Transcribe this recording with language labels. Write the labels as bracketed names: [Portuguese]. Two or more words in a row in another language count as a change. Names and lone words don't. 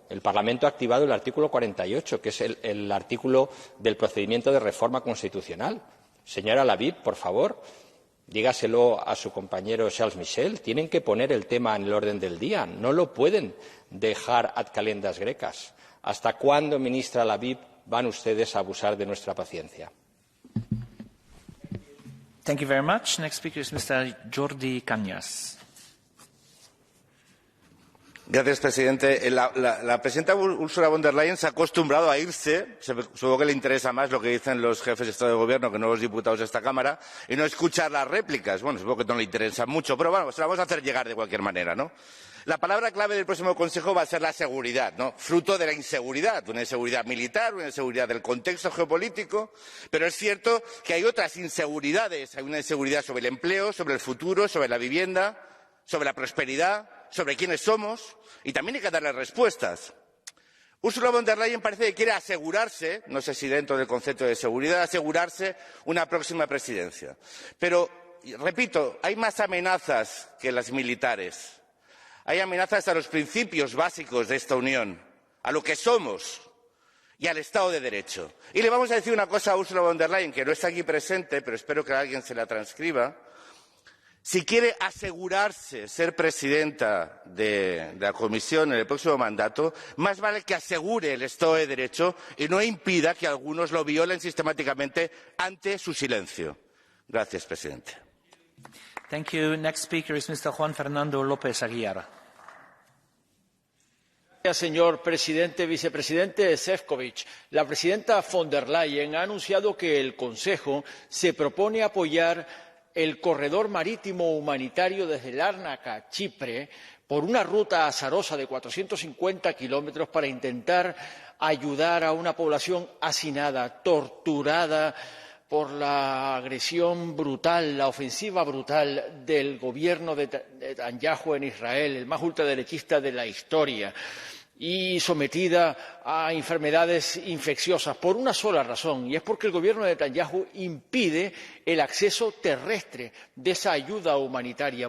[Spanish] El Parlamento ha activado el artículo 48, que es el artículo del procedimiento de reforma constitucional. Señora Laviv, por favor, dígaselo a su compañero Charles Michel. Tienen que poner el tema en el orden del día. No lo pueden dejar [Latin] ad calendas grecas. [Spanish] ¿Hasta cuándo, ministra Laviv, van ustedes a abusar de nuestra paciencia? [English] Thank you very much. Next speaker is Mr. Jordi Cañas. [Spanish] Gracias, presidente. La presidenta Ursula von der Leyen se ha acostumbrado a irse. Supongo que le interesa más lo que dicen los jefes de Estado y de Gobierno que no los diputados de esta Cámara, y no escuchar las réplicas. Bueno, supongo que no le interesa mucho, pero bueno, se la vamos a hacer llegar de cualquier manera, ¿no? La palabra clave del próximo Consejo va a ser la seguridad, ¿no? Fruto de la inseguridad, una inseguridad militar, una inseguridad del contexto geopolítico, pero es cierto que hay otras inseguridades. Hay una inseguridad sobre el empleo, sobre el futuro, sobre la vivienda, sobre la prosperidad, sobre quiénes somos, y también hay que darle respuestas. Ursula von der Leyen parece que quiere asegurarse, no sé si dentro del concepto de seguridad, asegurarse una próxima presidencia. Pero, repito, hay más amenazas que las militares. Hay amenazas a los principios básicos de esta Unión, a lo que somos y al Estado de Derecho. Y le vamos a decir una cosa a Ursula von der Leyen, que no está aquí presente, pero espero que alguien se la transcriba. Si quiere asegurarse ser presidenta de la Comisión en el próximo mandato, más vale que asegure el Estado de Derecho y no impida que algunos lo violen sistemáticamente ante su silencio. Gracias, presidente. [English] Thank you. Next speaker is Mr. Juan Fernando López Aguilar. [Spanish] Señor presidente, vicepresidente Šefčovič, la presidenta von der Leyen ha anunciado que el Consejo se propone apoyar el corredor marítimo humanitario desde Lárnaca a Chipre por una ruta azarosa de 450 kilómetros para intentar ayudar a una población hacinada, torturada por la agresión brutal, la ofensiva brutal del gobierno de Netanyahu en Israel, el más ultraderechista de la historia, y sometida a enfermedades infecciosas por una sola razón, y es porque el gobierno de Netanyahu impide el acceso terrestre de esa ayuda humanitaria.